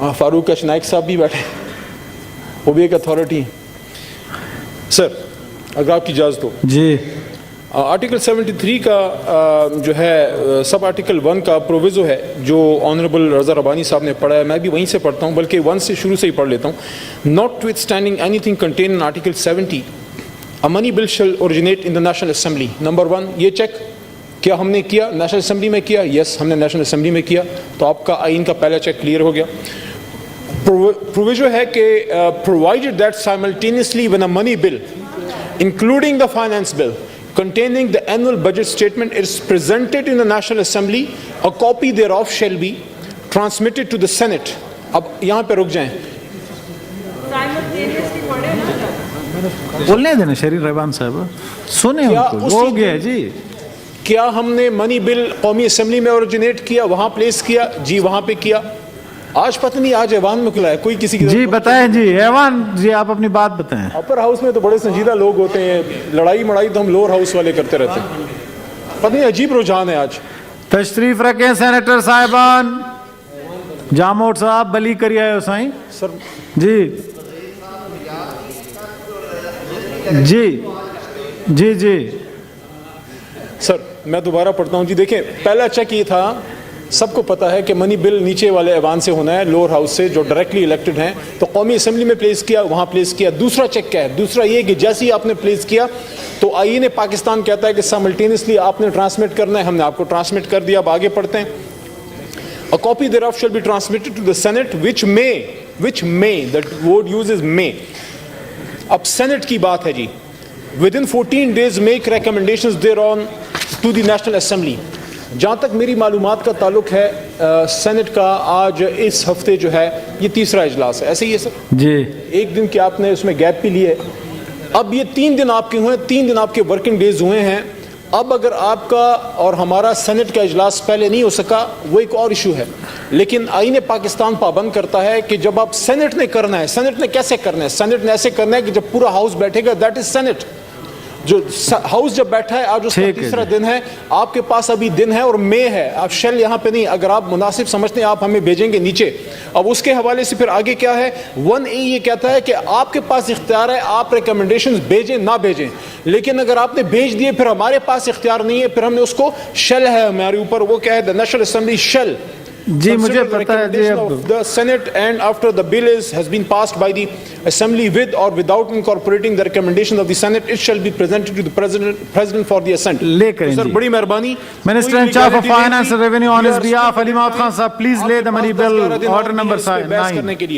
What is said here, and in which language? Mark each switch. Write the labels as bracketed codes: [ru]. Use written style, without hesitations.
[ur] فاروق اچ نائک صاحب بھی بیٹھے, وہ بھی ایک اتھارٹی ہیں. سر اگر آپ کی اجازت ہو. جی. آرٹیکل 73 کا جو ہے سب آرٹیکل 1 کا پروویزو ہے جو آنریبل رضا ربانی صاحب نے پڑھا ہے, میں بھی وہیں سے پڑھتا ہوں, بلکہ 1 سے شروع سے ہی پڑھ لیتا ہوں. [en] Notwithstanding anything contained in article 70 a money bill shall originate in the National Assembly. [ur] Number 1 یہ چیک کیا ہم نے کیا نیشنل اسمبلی میں کیا, یس ہم نے نیشنل اسمبلی میں کیا, تو آپ کا آئین کا پہلا چیک کلیئر ہو گیا. پروویژن ہے کہ [en] provided that simultaneously when a money bill including the finance bill containing the annual budget statement is presented in the National Assembly, a copy thereof shall be transmitted to the Senate. [ur] اب یہاں پہ رک جائیں, بولنے دینا شریف رحمان صاحب, سنیں ان کو, وہ ہو گیا جی. کیا ہم نے منی بل قومی اسمبلی میں اوریجنیٹ کیا, وہاں پلیس کیا؟ جی وہاں پہ کیا. آج پتہ نہیں آج ایوان میں کھلا ہے کوئی کسی کی جی بتائیں جی ایوان جی, آپ اپنی بات بتائیں. اپر ہاؤس میں تو بڑے سنجیدہ لوگ ہوتے ہیں, لڑائی مڑائی تو ہم لوور ہاؤس والے کرتے رہتے ہیں. پتہ نہیں عجیب رجحان ہے آج. تشریف رکھیں سینیٹر صاحبان. جاموٹ صاحب بلی کری آئے ہو سائیں سر. جی جی جی جی سر میں دوبارہ پڑھتا ہوں. جی دیکھیں پہلا چیک یہ تھا, سب کو پتا ہے کہ منی بل نیچے والے ایوان سے ہونا ہے, لوور ہاؤس سے جو ڈائریکٹلی الیکٹڈ ہیں, تو قومی اسمبلی میں پلیس کیا, وہاں پلیس کیا. دوسرا چیک کیا ہے؟ دوسرا یہ کہ جیسے ہی آپ نے پلیس کیا تو آئین پاکستان کہتا ہے کہ سائملٹینیسلی آپ نے ٹرانسمٹ کرنا ہے, ہم نے آپ کو ٹرانسمٹ کر دیا. اب آگے پڑھتے ہیں. [en] A copy thereof shall be transmitted to the Senate which may, that word used is may. [ur] اب سینٹ کی بات ہے جی. [en] within 14 days make recommendations thereon to the National Assembly. [ur] جہاں تک میری معلومات کا تعلق ہے سینٹ کا آج اس ہفتے جو ہے یہ تیسرا اجلاس ہے, ایسے ہی ہے سر؟ جی. ایک دن کی آپ نے اس میں گیپ بھی لی ہے. اب یہ 3 دن آپ کے ہوئے, 3 دن آپ کے ورکنگ ڈیز ہوئے ہیں. اب اگر آپ کا اور ہمارا سینٹ کا اجلاس پہلے نہیں ہو سکا وہ ایک اور ایشو ہے, لیکن آئین پاکستان پابند کرتا ہے کہ جب آپ سینٹ نے کرنا ہے, سینٹ نے کیسے کرنا ہے؟ سینٹ نے ایسے کرنا ہے کہ جب پورا ہاؤس بیٹھے گا, [en] That is Senate. [ur] جو ہاؤس جب بیٹھا ہے آج اس کا تیسرا دن ہے, آپ کے پاس ابھی دن ہے اور مے ہے, آپ شیل یہاں پہ نہیں. اگر آپ مناسب سمجھتے ہیں آپ ہمیں بھیجیں گے نیچے. اب اس کے حوالے سے پھر آگے کیا ہے, 1A یہ کہتا ہے کہ آپ کے پاس اختیار ہے, آپ ریکمنڈیشنز بھیجیں نہ بھیجیں, لیکن اگر آپ نے بھیج دیے پھر ہمارے پاس اختیار نہیں ہے, پھر ہم نے اس کو شیل ہے ہمارے اوپر, وہ کیا ہے, [en] the National Assembly shall [ur] جی مجھے پتا ہے جی. اب [en] the Senate and after the bill has been passed by the Assembly with or without incorporating the recommendations of the Senate, it shall be presented to the President for the assent. [ur] لے کریں سر جی. بڑی مہربانی. [en] Minister in charge of Finance and Revenue on his behalf, Ali Mahmood Khan Sahab, please lay the money bill, order number 9.